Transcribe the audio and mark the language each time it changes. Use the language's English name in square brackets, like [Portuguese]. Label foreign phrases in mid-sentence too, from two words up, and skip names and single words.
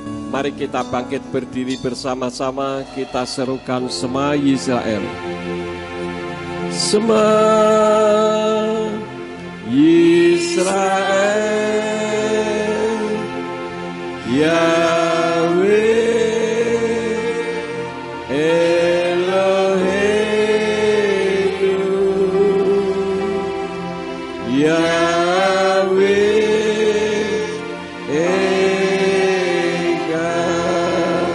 [Indonesian] Mari kita bangkit berdiri bersama-sama, kita serukan [Hebrew] שמע ישראל. שמע ישראל, יהוה אלוהינו, יהוה אחד.